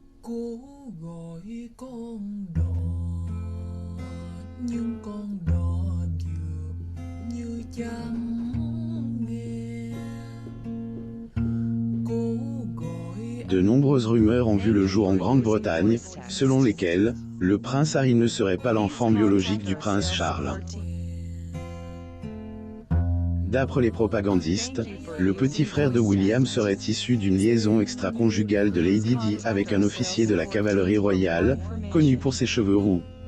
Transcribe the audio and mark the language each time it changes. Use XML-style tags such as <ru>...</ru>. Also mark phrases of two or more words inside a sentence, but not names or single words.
<vi>Cố gọi con đò nhưng con đò dường như chẳng nghe. Cố gọi</vi> <fr>De nombreuses rumeurs ont vu le jour en Grande-Bretagne, selon lesquelles, le prince Harry ne serait pas l'enfant biologique du prince Charles. D'après les propagandistes, le petit frère de William serait issu d'une liaison extra-conjugale de Lady Di avec un officier de la cavalerie royale, connu pour ses cheveux roux.</fr>